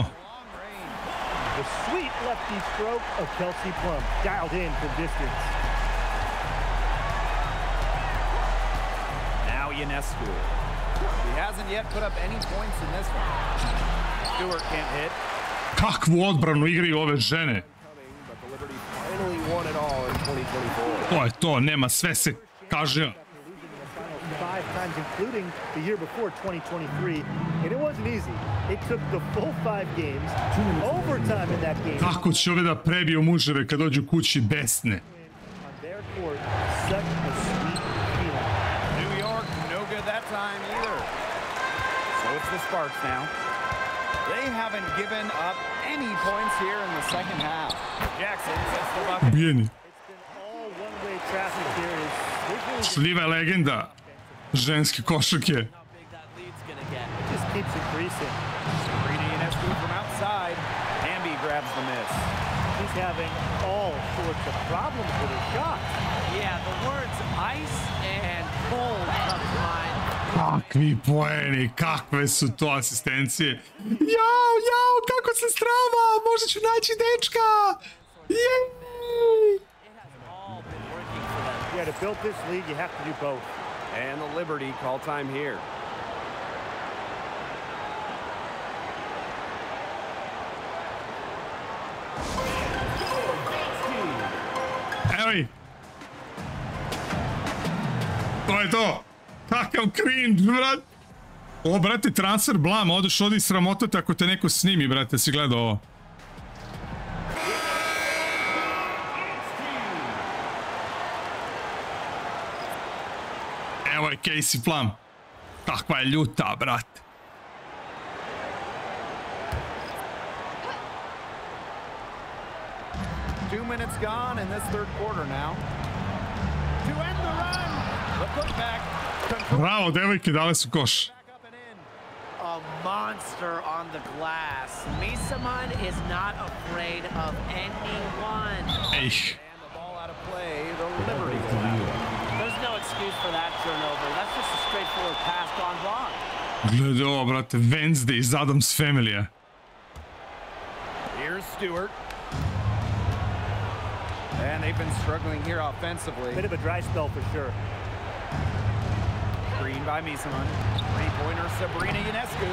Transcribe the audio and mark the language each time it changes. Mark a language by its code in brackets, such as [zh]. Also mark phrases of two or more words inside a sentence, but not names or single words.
[en] The sweet lefty stroke of Kelsey Plum, dialed in from distance. Now Ionescu. He hasn't yet put up any points in this one. Stewart can't hit. [sr] Kakvu odbranu igraju ove žene. To je to, nema, sve se kaže. [en] 5 times, including the year before 2023, and it wasn't easy. It took the full 5 games, overtime in that game. [sr] Kako će ove da prebiju muževe kad dođu kući besne? [en] On their court, such a sweet feeling. New York, no good that time either. So it's the Sparks now. They haven't given up any points here in the second half. Jackson gets the bucket. [sr] Ubijeni. [en] It's been all one-way traffic here. [sr] Šljiva je legenda ženske košarke. [en] Just keeps increasing. Ionescu from outside. Hamby grabs the miss. He's having all sorts of problems with his shot. Yeah, the words ice and cold come to mind. [sr] Kakvi poeni, kakve su to asistencije. Jao, kako se strava, možda ću naći dečka. Jej! [en] Yeah, to build this league, you have to do both. And the Liberty call time here. [sr] Evo ih. To je to. Kakav cringe, brat. O, brate, transfer blam, odeš ovdje i sramotate ako te neko snimi, brate, si gledao ovo. Evo je Casey Plum. Kakva je ljuta, brate. [en] Two minutes gone in this third quarter now. To end the run. The putback. [sr] Bravo, devojke, dale su koš. [en] A monster on the glass. Misaman is not afraid of anyone. [sr] Ej. [en] And the ball out of play. The Liberty will have it. There's no excuse for that turnover. That's just a straightforward pass gone wrong. [sr] Gledaj ovo, brate, Wednesday iz Adams Family-a. [en] Here's Stewart. And they've been struggling here offensively. Bit of a dry spell for sure. Green by Misaman. Three-pointer Sabrina Ionescu.